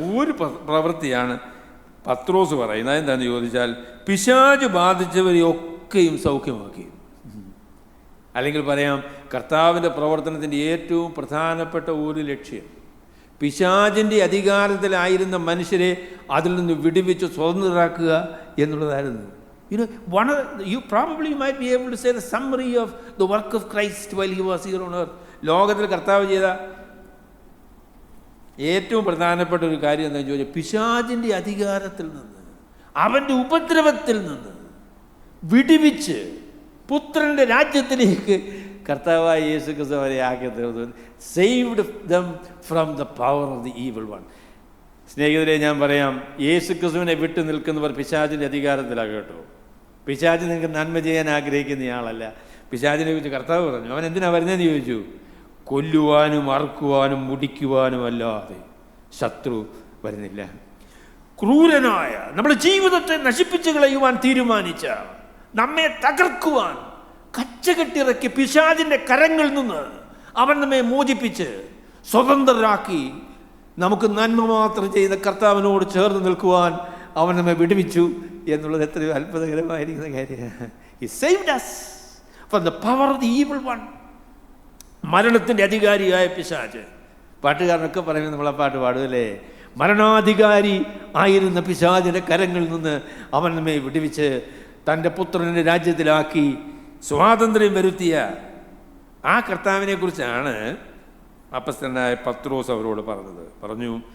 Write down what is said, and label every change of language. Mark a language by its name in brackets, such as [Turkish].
[Malayalam] ഒരു പ്രവൃത്തിയാണ് പത്രോസ് പറയുന്നത്. അതെന്താണെന്ന് ചോദിച്ചാൽ, പിശാച് ബാധിച്ചവരെയൊക്കെയും സൗഖ്യമാക്കി. അല്ലെങ്കിൽ പറയാം, കർത്താവിൻ്റെ പ്രവർത്തനത്തിൻ്റെ ഏറ്റവും പ്രധാനപ്പെട്ട ഒരു ലക്ഷ്യം പിശാചിൻ്റെ അധികാരത്തിലായിരുന്ന മനുഷ്യരെ അതിൽ നിന്ന് വിടുവിച്ച് സ്വതന്ത്രരാക്കുക എന്നുള്ളതായിരുന്നു. [English] You probably might be able to say the summary of the work of Christ while he was here on earth. [Malayalam] ലോകത്തിൽ കർത്താവ് ചെയ്ത ഏറ്റവും പ്രധാനപ്പെട്ട ഒരു കാര്യം എന്താണെന്ന് ചോദിച്ചാൽ, പിശാചിൻ്റെ അധികാരത്തിൽ നിന്ന്, അവൻ്റെ ഉപദ്രവത്തിൽ നിന്ന് വിടുവിച്ച് പുത്രൻ്റെ രാജ്യത്തിലേക്ക് കർത്താവായ യേശു ക്രിസ്തു അവരെ ആക്കി തീർന്നു. [English] Saved them from the power of the evil one. [Malayalam] സ്നേഹിതരെ, ഞാൻ പറയാം, യേശു ക്രിസ്തുവിനെ വിട്ടു നിൽക്കുന്നവർ പിശാചിൻ്റെ അധികാരത്തിലാണ് കേട്ടോ. പിശാച് നിങ്ങൾക്ക് നന്മ ചെയ്യാൻ ആഗ്രഹിക്കുന്നയാളല്ല. പിശാചിനെ കുറിച്ച് കർത്താവ് പറഞ്ഞു, അവൻ എന്തിനാണ് വരുന്നതെന്ന് ചോദിച്ചു, കൊല്ലുവാനും അറുക്കുവാനും മുടിക്കുവാനും അല്ലാതെ ശത്രു വരുന്നില്ല. ക്രൂരനായ, നമ്മുടെ ജീവിതത്തെ നശിപ്പിച്ചു കളയുവാൻ തീരുമാനിച്ച, നമ്മെ തകർക്കുവാൻ കച്ചകെട്ടിറക്കി പിശാചിൻ്റെ കരങ്ങളിൽ നിന്ന് അവൻ നമ്മെ മോചിപ്പിച്ച് സ്വതന്ത്രരാക്കി നമുക്ക് നന്മ മാത്രം ചെയ്ത കർത്താവിനോട് ചേർന്ന് നിൽക്കുവാൻ അവൻ നമ്മെ വിടുവിച്ചു എന്നുള്ളത് എത്രയോ അത്ഭുതകരമായിരിക്കുന്ന കാര്യമാണ്. [English] He saved us from the power of the evil one. [Malayalam] മരണത്തിൻ്റെ അധികാരിയായ പിശാച്. പാട്ടുകാരനൊക്കെ പറയുന്നത് നമ്മളെ പാട്ട് പാടുമല്ലേ, മരണാധികാരി ആയിരുന്ന പിശാചിൻ്റെ കരങ്ങളിൽ നിന്ന് അവൻ നമ്മെ വിടുവിച്ച് തൻ്റെ പുത്രൻ്റെ രാജ്യത്തിലാക്കി സ്വാതന്ത്ര്യം വരുത്തിയ ആ കർത്താവിനെ കുറിച്ചാണ് അപ്പസ്തലനായ പത്രോസ് അവരോട് പറഞ്ഞു,